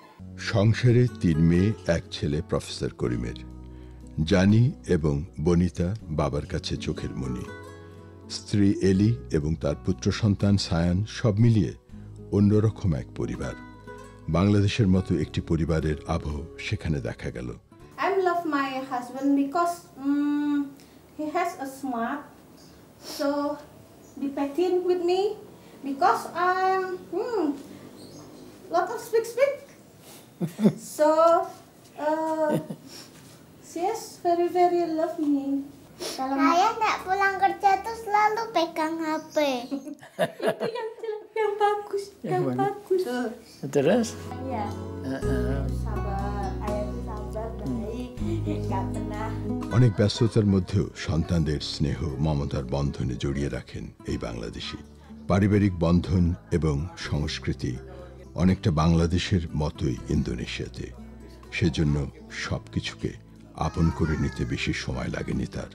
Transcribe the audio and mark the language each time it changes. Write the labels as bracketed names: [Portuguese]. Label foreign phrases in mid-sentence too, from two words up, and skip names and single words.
[Bangla] সংসারে 3 মেয়ে 1 ছেলে প্রফেসর করিমের। জানি এবং বনিতা বাবার কাছে চোখের মণি। স্ত্রী এলি এবং তার পুত্র সন্তান সায়ান, সব মিলিয়ে অন্যরকম এক পরিবার। বাংলাদেশের মতো একটি পরিবারের আবহ সেখানে দেখা গেল। [English] I love my husband because he has a smart, so be patient with me because I'm lot of speak. So she is very love me. [Indonesian] Saya nggak pulang kerja tuh selalu pegang HP. Itu yang bagus. Terus? Iya. Sabar, ayah itu sabar, baik, nggak pernah. [Bangla] অনেক ব্যস্ততার মধ্যেও সন্তানদের স্নেহ মমতার বন্ধনে জড়িয়ে রাখেন এই বাংলাদেশি। পারিবারিক বন্ধন এবং সংস্কৃতি অনেকটা বাংলাদেশের মতোই ইন্দোনেশিয়াতে। সেজন্য সবকিছুকে আপন করে নিতে বেশি সময় লাগেনি তার।